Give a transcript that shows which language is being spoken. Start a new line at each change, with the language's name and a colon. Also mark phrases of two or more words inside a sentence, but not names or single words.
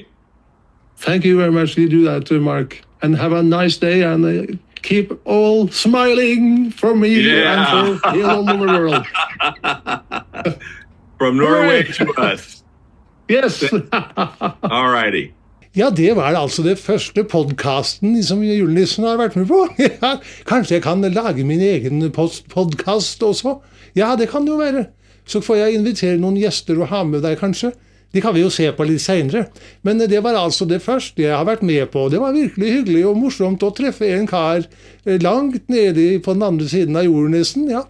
English: Thank you very much. You do that, Mark. And have a nice day, and keep all smiling from me and for all over the world. From Norway to us. Yes. All righty.
Norwegian: Ja, det var altså det første podcasten som julenissen har vært med på. Ja, kanskje jeg kan lage min egen podcast også? Ja, det kan jo være. Så får jeg invitere noen gjester og ha med deg kanskje. De kan vi jo se på litt senere. Men det var altså det første jeg har vært med på. Det var virkelig hyggelig og morsomt å treffe en kar langt nede på den andre siden av jordenissen, ja.